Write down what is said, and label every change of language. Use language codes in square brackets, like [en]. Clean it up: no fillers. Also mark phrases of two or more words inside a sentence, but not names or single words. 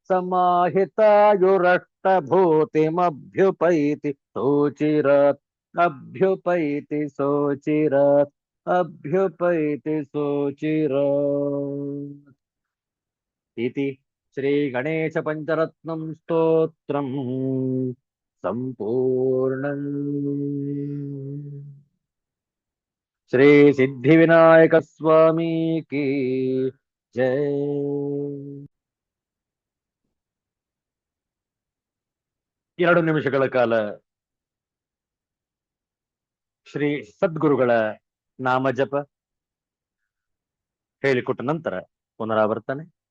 [sa] समाहितायुरष्टभूतिमभ्युपैति सोचिरात् अभ्युपैति सोचिरात् अभ्युपैति सोचिरात् इति श्री गणेश पंचरत्नं स्तोत्रम् ಸಂಪೂರ್ಣಂ. [kn] ಶ್ರೀ ಸಿದ್ಧಿವಿನಾಯಕ ಸ್ವಾಮಿ [hi] की जय. [kn] 2 ನಿಮಿಷಗಳ ಕಾಲ ಶ್ರೀ ಸದ್ಗುರುಗಳ ನಾಮಜಪ ಹೇಳಿಕೊಟ್ಟ ನಂತರ ಪುನರಾವರ್ತನೆ.